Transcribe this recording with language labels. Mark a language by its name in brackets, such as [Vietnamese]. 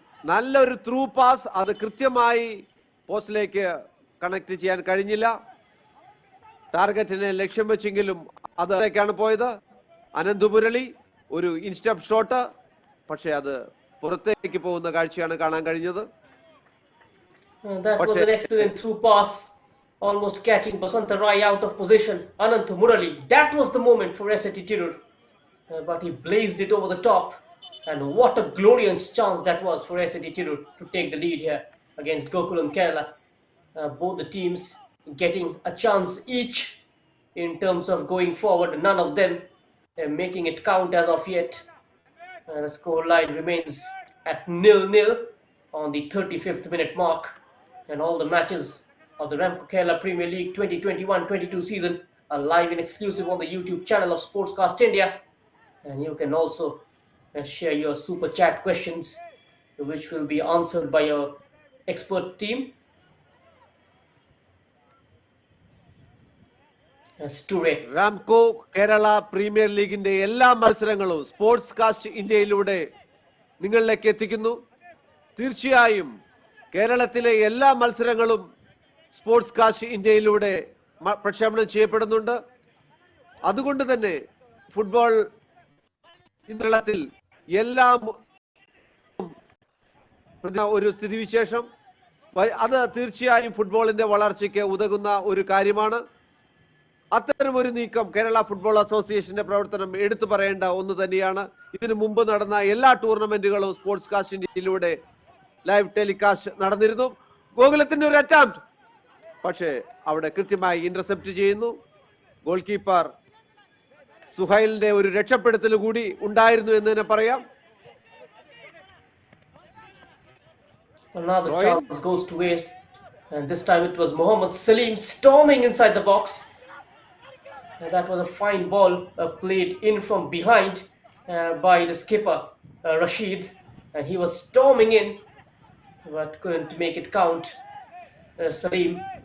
[Malayalam] നല്ലൊരു through pass, അത് കൃത്യമായി പോസ്റ്റിലേക്ക് കണക്ട് ചെയ്യാൻ കഴിഞ്ഞില്ല. ടാർഗറ്റിനെ ലക്ഷ്യം വെച്ചെങ്കിലും അതിലേക്കാണ് പോയത്. അനന്ത് മുരളി ഒരു ഇൻസ്റ്റപ്പ് ഷോട്ട്, പക്ഷെ അത് പുറത്തേക്ക് പോകുന്ന കാഴ്ചയാണ് കാണാൻ കഴിഞ്ഞത്. [English] That was an excellent through pass, almost catching Basanta Rai out of position. Anant Murali, that was the moment for SAT Tirur, but he blazed it over the top. And what a glorious chance that was for SAT Tirur to take the lead here against Gokulam Kerala. Both the teams getting a chance each in terms of going forward. None of them making it count as of yet. The score line remains at 0-0 on the 35th minute mark. And all the matches of the RAMCO Kerala Premier League 2021-22 season are live and exclusive on the YouTube channel of Sportscast India. And you can also share your super chat questions, which will be answered by your expert team. [Malayalam] Ramco Kerala premier ലീഗിന്റെ എല്ലാ മത്സരങ്ങളും sports cast ഇന്ത്യയിലൂടെ നിങ്ങളിലേക്ക് എത്തിക്കുന്നു. തീർച്ചയായും കേരളത്തിലെ എല്ലാ മത്സരങ്ങളും sports cast ഇന്ത്യയിലൂടെ പ്രക്ഷേപണം ചെയ്യപ്പെടുന്നുണ്ട്. അതുകൊണ്ട് തന്നെ ഫുട്ബോൾ കേരളത്തിൽ എല്ലാം ഒരു സ്ഥിതിവിശേഷം, അത് തീർച്ചയായും ഫുട്ബോളിന്റെ വളർച്ചയ്ക്ക് ഉതകുന്ന ഒരു കാര്യമാണ്. അത്തരമൊരു നീക്കം കേരള ഫുട്ബോൾ അസോസിയേഷന്റെ പ്രവർത്തനം എടുത്തു പറയേണ്ട ഒന്ന് തന്നെയാണ്. ഇതിനു മുമ്പ് നടന്ന എല്ലാ ടൂർണമെന്റുകളും സ്പോർട്സ് കാസ്റ്റ് ഇന്ത്യയിലൂടെ ലൈവ് ടെലികാസ്റ്റ് നടന്നിരുന്നു. ഗോകുലത്തിന്റെ ഒരു അറ്റംപ്റ്റ്, പക്ഷേ അവിടെ കൃത്യമായി ഇന്റർസെപ്റ്റ് ചെയ്യുന്നു. ഗോൾ കീപ്പർ സുഹൈലിന്റെ ഒരു രക്ഷപ്പെടുത്തൽ കൂടി ഉണ്ടായിരുന്നു എന്ന് തന്നെ പറയാം. [English] Another chance goes to waste, and this time it was Mohammad Salim storming inside the box. And that was a fine ball played in from behind by the skipper Rashid, and he was storming in but couldn't make it count. Salim.